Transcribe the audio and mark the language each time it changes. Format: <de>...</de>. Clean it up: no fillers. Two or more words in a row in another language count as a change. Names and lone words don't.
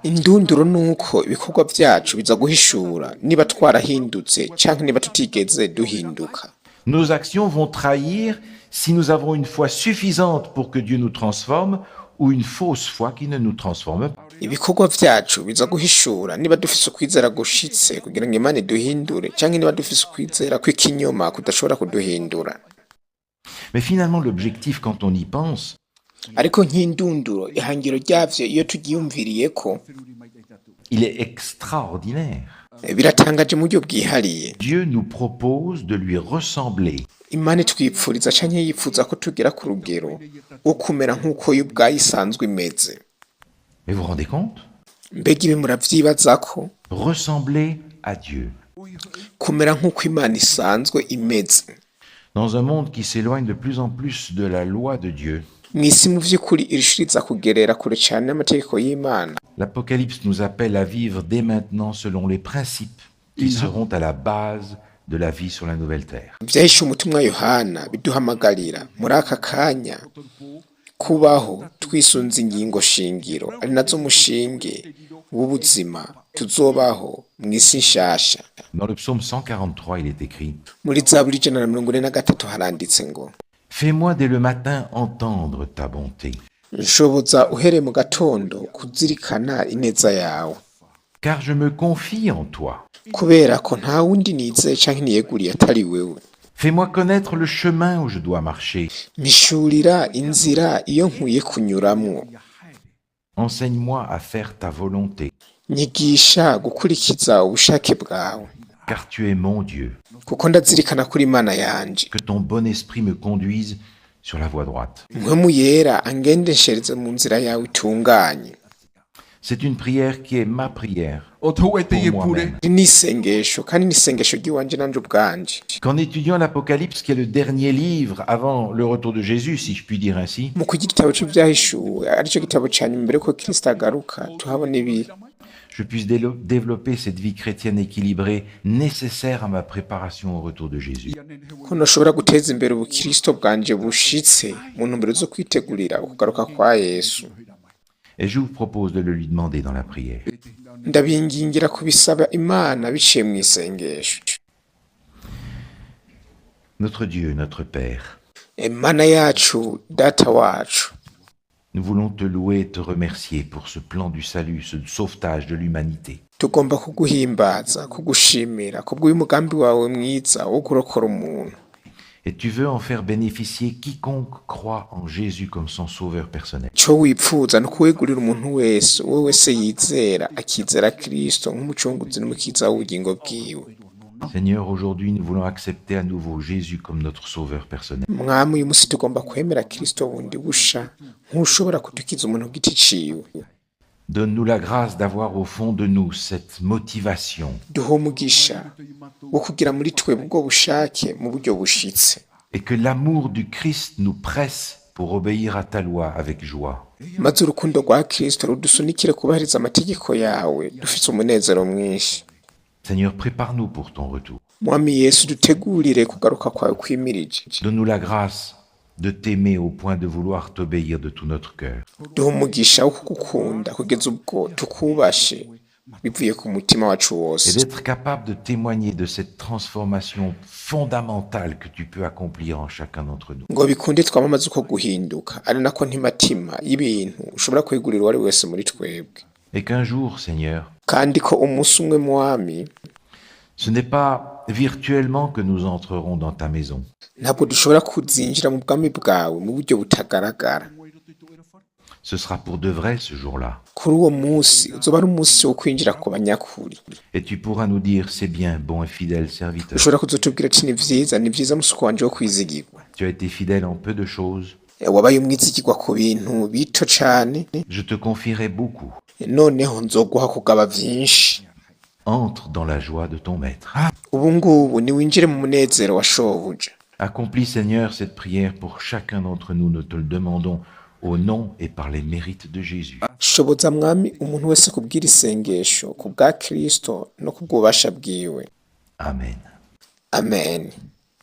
<rn>Indunduro nuko ibikorwa vyacu biza guhishura niba twarahindutse canke niba tutigeze duhinduka.</rn> <fr>Nos actions vont trahir si nous avons une foi suffisante pour que Dieu nous transforme ou une fausse foi qui ne nous transforme pas.</fr> <rn>Ibikorwa vyacu biza guhishura niba dufise ukwizera gushitse kugira ngo Imana iduhindure canke niba dufise ukwizera kw'ikinyoma kudashobora kuduhindura.</rn> <fr>Mais finalement, l'objectif, quand on y pense,</fr> <rn>Ariko nk'indunduro ihangiro ryavyo iyo tugiyumviriyeko</rn> <fr>il est extraordinaire.</fr> <rn>biratangaje mu buryo bwihariye.</rn> <fr>Dieu nous propose de lui ressembler.</fr> <rn>Imana itwipfuriza canke yifuza ko tugera ku rugero wo kumera nk'uko yo ubwayo isanzwe imeze.</rn> <fr>Mais vous vous rendez compte?</fr> <rn>Mbega ibi muravyibazako?</rn> <fr>Ressembler à Dieu.</fr> <rn>Kumera nk'uko Imana isanzwe imeze.</rn> <fr>Dans un monde qui s'éloigne de plus en plus de la loi de Dieu,</fr> <rn>Mw'isi mu vy'ukuri irishiriza kugerera kure cane n'amategeko y'Imana.</rn> <fr>l'Apocalypse nous appelle à vivre dès maintenant selon les principes qui seront à la base de la vie sur la nouvelle terre.</fr> <rn>Vyahishe umutumwa Yohana biduhamagarira muri aka kanya kubaho twisunze ingingo shingiro ari nazo mushinge w'ubuzima tuzobaho mw'isi nshasha.</rn> <fr>Dans le psaume 143, il est écrit</fr> <rn>Muri Zaburi 143 haranditse ngo</rn> <fr>Fais-moi dès le matin entendre ta bonté,</fr> <rn>nshoboza uhereye mu gatondo kuzirikana ineza yawe,</rn> <fr>car je me confie en toi.</fr> <rn>kubera ko nta wundi nizeye canke niyeguriye atari wewe.</rn> <fr>Fais-moi connaître le chemin où je dois marcher.</fr> <rn>Mishurira inzira iyo nkwiye kunyuramwo,</rn> <fr>Enseigne-moi à faire ta volonté,</fr> <rn>nyigisha gukurikiza ubushake bwawe,</rn> <fr>car tu es mon Dieu.</fr> <rn>kuko ndazirikana kuri Imana yanje.</rn> <fr>Que ton bon esprit me conduise sur la voie droite.</fr> <rn>Mpwemu yera angendeshereze mu nzira yawe itunganye.</rn> <fr>C'est une prière qui est ma prière Oto ete pour ye pure. moi-même.</fr> <rn>Ni isengesho kandi ni isengesho ry'iwanje nanje ubwanje.</rn> <fr>Qu'en étudiant l'Apocalypse, qui est le dernier livre avant le retour de Jésus, si je puis dire ainsi,</fr> <rn>Mu kugira igitabo c'ivyahishuwe arico gitabo ca nyuma mbere ko Kristo agaruka tuhabona ibi,</rn> <fr>je puisse développer cette vie chrétienne équilibrée nécessaire à ma préparation au retour de Jésus.</fr> <rn>ko noshobora guteza imbere ubukristo bwanje bushitse mu ntumbero zo kwitegurira ukugaruka kwa Yesu.</rn> <fr>Et je vous propose de le lui demander dans la prière.</fr> <rn>Ndabingingira kubisaba Imana biciye mu isengesho.</rn> <fr>Notre Dieu, notre Père,</fr> <rn>Imana yacu, data wacu,</rn> <fr>nous voulons te louer et te remercier pour ce plan du salut, ce sauvetage de l'humanité.</fr> <rn>tugomba kuguhimbaza kugushimira kubw'uyu mugambi wawe mwiza wo kurokora umuntu.</rn> <fr>Et tu veux en faire bénéficier quiconque croit en Jésus comme son sauveur personnel.</fr> <rn>Ico wipfuza no kuwegurira umuntu wese uwo wese yizera akizera Kristo nk'umucunguzi n'umukiza w'ubugingo bwiwe.</rn> <fr>Seigneur, aujourd'hui nous voulons accepter à nouveau Jésus comme notre sauveur personnel.</fr> <rn>Mwami uyu musi tugomba kwemera Kristo bundi busha nk'ushobora kudukiza umuntu ku giti ciwe.</rn> <fr>Donne-nous la grâce d'avoir au fond de nous cette motivation</fr> <rn>Duhe umugisha wo kugira muri twebwe ubwo bushake mu buryo bushitse,</rn> <fr>et que l'amour du Christ nous presse pour obéir à ta loi avec joie.</fr> <rn>maze urukundo rwa Kristo rudusunikire kubahiriza amategeko yawe dufite umunezero mwinshi.</rn> <fr>Seigneur, prépare-nous pour ton retour.</fr> <rn>Mwami Yesu dutegurire kugaruka kwawe kwimirije.</rn> <fr>Donne-nous la grâce de t'aimer au point de vouloir t'obéir de tout notre cœur.</fr> <rn>Duhe umugisha wo kugukunda kugeza ubwo tukubashe bivuye ku mutima wacu</rn> <fr>Et</fr> <rn>wose,</rn> <fr>d'être capable de témoigner de cette transformation fondamentale que tu peux accomplir en chacun d'entre nous.</fr> <rn>ngo bikunde twamamaze uko guhinduka ari nako ntimatima y'ibintu ushobora kwegurira uwari wese muri twebwe,</rn> <fr>Et qu'un jour, Seigneur,</fr> <rn>kandi ko umunsi umwe Mwami</rn> <fr>ce n'est pas virtuellement que nous entrerons dans ta maison.</fr> <rn>ntabwo dushobora kuzinjira mu bwami bwawe mu buryo butagaragara.</rn> <fr>Ce sera pour de vrai ce jour-là.</fr> <rn>Kuri uwo munsi uzoba ari umunsi wo kwinjira ku banyakuri.</rn> <fr>Et tu pourras nous dire, c'est bien, bon et fidèle serviteur.</fr> <rn>Ushobora kuzotubwira ati ni vyiza musuku wanje wo kwizigirwa.</rn> <fr>Tu as été fidèle en peu de choses.</fr> <rn>Wabaye umwizigirwa ku bintu bito cane,</rn> <fr>Je te confierai beaucoup.</fr> <rn>noneho nzoguha kugaba vyinshi.</rn> <fr>Entre dans la joie de ton maître.</fr> <rn>Ubu ngubu niwinjire mu munezero wa shobuja.</rn> <fr>Accomplis, Seigneur, cette prière pour chacun d'entre nous. Nous te le demandons au nom et par les mérites de Jésus.</fr> <rn>Shoboza Mwami umuntu wese kubwira isengesho ku bwa Kristo no ku bw'ububasha bwiwe. Amen. Amen.</rn>